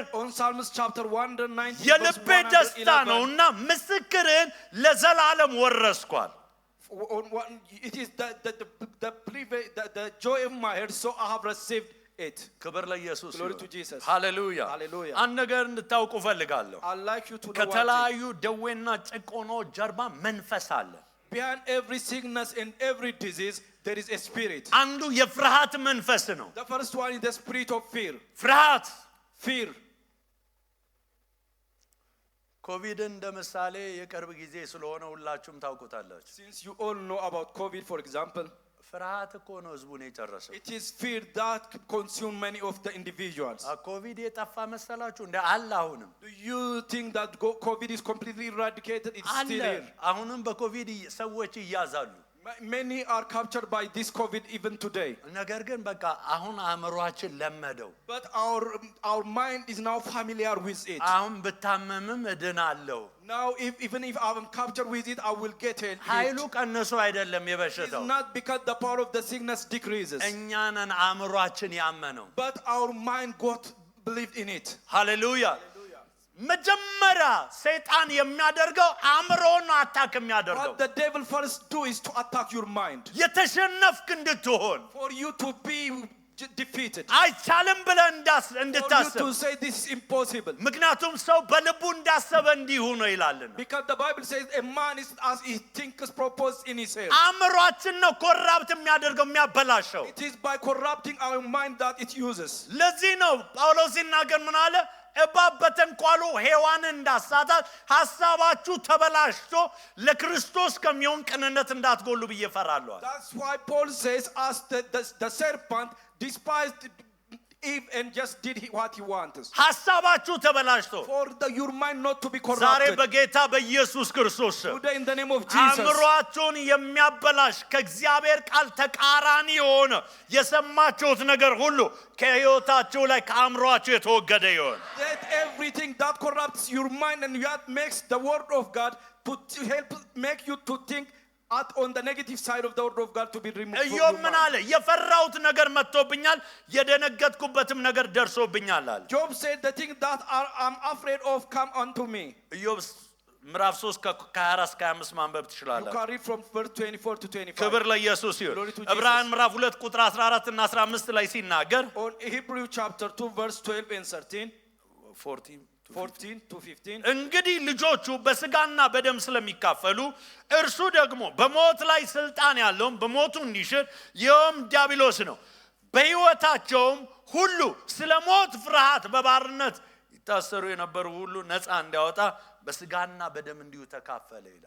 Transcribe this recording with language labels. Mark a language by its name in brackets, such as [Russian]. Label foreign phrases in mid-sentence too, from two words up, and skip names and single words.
[English] On Psalms chapter 119 [Amharic] የልቤ ደስታ ነውና ምስክርን ለዘላለም ወረስኳል [English] it is the joy of my heart, so I have received it. [Amharic] ክብር ለኢየሱስ [English] Glory to Jesus. [Amharic] ሃሌሉያ [English] Hallelujah. [Amharic] አንድ ነገር እንድታውቁ ፈልጋለሁ [English] I'd like you to know one thing. [Amharic] ከተለያዩ ደዌና ጭቆናዎች ጀርባ መንፈስ አለ [English] Behind every sickness and every disease, there is a spirit. [Amharic] አንዱ የፍርሃት መንፈስ ነው [English] The first one is the spirit of fear. [Amharic] ፍርሃት [English] Fear. [Amharic] ኮቪድ እንደ ምሳሌ የቅርብ ጊዜ ስለሆነ ሁላችሁም ታውቁታላችሁ [English] Since you all know about COVID, for example, [Amharic] ፍርሃት እኮ ነው ህዝቡን የጨረሰው [English] it is fear that consume many of the individuals. [Amharic] ኮቪድ የጠፋ መሰላችሁ እንደ አለ አሁንም [English] Do you think that COVID is completely eradicated? It's still [Amharic] አለ [English] here. [Amharic] አሁንም በኮቪድ ሰዎች ይያዛሉ [English] Many are captured by this COVID even today. [Amharic] ነገር ግን በቃ አሁን አእምሮአችን ለመደው [English] But our mind is now familiar with it. [Amharic] አሁን ብታመምም እድናለሁ [English] Now even if I'm captured with it, I will get it. [Amharic] ኃይሉ ቀነሱ አይደለም [English] It's [Amharic] የበሽታው [English] not because the power of the sickness decreases, [Amharic] እኛንን አእምሮአችን ያመነው [English] but our mind got believed in it. [Amharic] ሃሌሉያ መጀመሪያ ሰይጣን የሚያደርገው አእምሮን አታክ የሚያደርገው [English] What the devil first do is to attack your mind, [Amharic] የተሸነፍክ እንድትሆን [English] for you to be defeated, [Amharic] አይቻልም ብለህ [English] for you [Amharic] እንድታስብ [English] to say this is impossible. [Amharic] ምክንያቱም ሰው በልቡ እንዳሰበ እንዲሁ ነው ይላልና [English] Because the Bible says a man is as he thinks purpose in his head. [Amharic] አእምሮአችን ነው ኮራፕት የሚያደርገው የሚያበላሸው [English] It is by corrupting our mind that it uses. [Amharic] ለዚህ ነው ጳውሎስ ሲናገር ምን አለ እባብ በተንኳሉ ሔዋንን እንዳሳታት ሐሳባችሁ ተበላሽቶ ለክርስቶስ ከሚሆን ቅንነት እንዳትጎሉ ብዬ እፈራለሁ [English] That's why Paul says, as the serpent despised Eve and just did what he wants. [Amharic] ሐሳባችሁ ተበላሽቶ [English] For your mind not to be [Amharic] ዛሬ [English] corrupted. [Amharic] በጌታ በኢየሱስ ክርስቶስ [English] Today in the name of Jesus. [Amharic] አእምሮአችሁን የሚያበላሽ ከእግዚአብሔር ቃል ተቃራኒ የሆነ የሰማችሁት ነገር ሁሉ ከሕይወታችሁ ላይ ከአእምሮአችሁ የተወገደ ይሆን [English] That everything that corrupts your mind and that makes the word of God to help make you to think on the negative side of the word of God to be removed from [Amharic] ኢዮብ [English] your [Amharic] ምን [English] mind. [Amharic] አለ የፈራሁት ነገር መጥቶብኛል የደነገጥኩበትም ነገር ደርሶብኛል አለ [English] Job said the thing that I'm afraid of come unto me. [Amharic] ኢዮብ ምዕራፍ 3 ከ24 እስከ 25 ማንበብ [English] You [Amharic] ትችላላችሁ [English] can read from verse 24 to 25. [Amharic] ክብር ለኢየሱስ ይሁን [English] Glory to Jesus. [Amharic] ዕብራውያን ምዕራፍ 2 ቁጥር 14 እና 15 ላይ ሲናገር [English] On Hebrew chapter 2 verse 12 and 13, [Amharic] 14 [English] to 15. [Amharic] እንግዲህ ልጆቹ በስጋና በደም ስለሚካፈሉ እርሱ ደግሞ በሞት ላይ ስልጣን ያለውን በሞቱ እንዲሽር ይኸውም ዲያብሎስ ነው በሕይወታቸውም ሁሉ ስለ ሞት ፍርሃት በባርነት ይታሰሩ የነበሩ ሁሉ ነፃ እንዲያወጣ በስጋና በደም እንዲሁ ተካፈለ ይላል